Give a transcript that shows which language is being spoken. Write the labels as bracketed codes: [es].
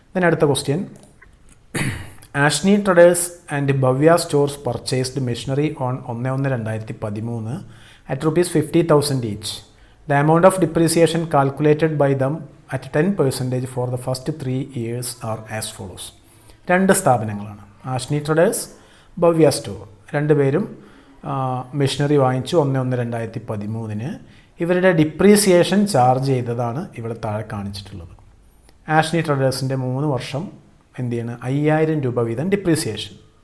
[en] then [ml] അടുത്ത [en] Question, Ashni traders and Bhavya stores purchased machinery on 1/1/2013 at rupees 50,000 each. The amount of depreciation calculated by them at 10% for the first 3 years are as follows. [ml] രണ്ട് സ്ഥാപനങ്ങളാണ്, Ashni traders, Bhavya store. രണ്ടുപേരും machinery വാങ്ങിച്ചു 1/1/2013. ഇവരുടെ depreciation charge ചെയ്തതാണ് ഇവിടെ താഴെ കാണിച്ചിട്ടുള്ളത്. ആഷ്നി ട്രഡേഴ്സിൻ്റെ 3 വർഷം എന്ത് ചെയ്യണം, 5,000 രൂപ വീതം ഡിപ്രീസിയേഷൻ.